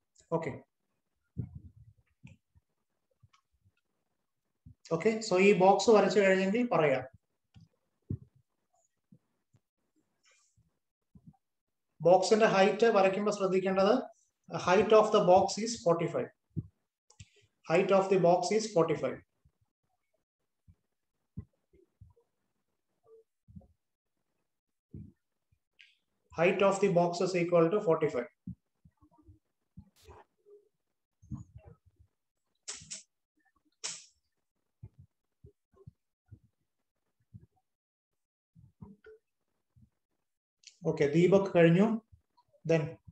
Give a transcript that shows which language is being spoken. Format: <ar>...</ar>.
<ml>Okay, okay, so ഈ box വരച്ചു കഴിഞ്ഞെങ്കിൽ പറയാം. ബോക്സിന്റെ ഹൈറ്റ് വരയ്ക്കുമ്പോൾ ശ്രദ്ധിക്കേണ്ടത്</ml> <en>height of the box is 45. Height of the box is 45. Height of the box is equal to 45.</en> <ml>Okay, Deepak കഴിഞ്ഞു.</ml> <en>Then</en>